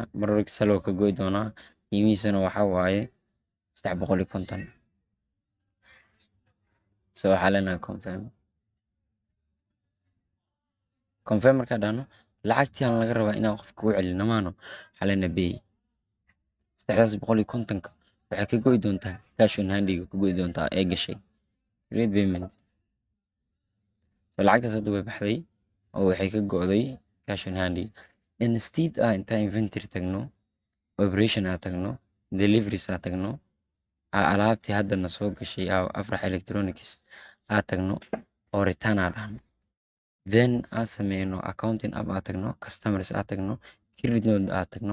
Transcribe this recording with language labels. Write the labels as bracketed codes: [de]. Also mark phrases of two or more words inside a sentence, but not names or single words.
[en] Product sale [so] oo ka go'i doonaa. Qiimihiisana waxaa waaye 350. Waxaa leenahay confirm. Confirm markaan dhahno lacagtii aan laga rabaa inaan qofka u celino maano. Waxaa leenahay pay. 350 waxay ka go'i doontaa [en] cash on hand- [so] iga ka go'i doontaa ee gashay. [en] Create payment. [so] Lacagtaas hadda way baxday oo waxay ka go'day [en] cash on hand- [so] iga. Instead intaan inventory tagno, operation tagno, deliveries tagno, alaabtii haddana soo gashay Afrah Electronics tagno oo return dhahno. Then sameyno [en] accounting app [so] tagno, customers tagno, credit note tagno.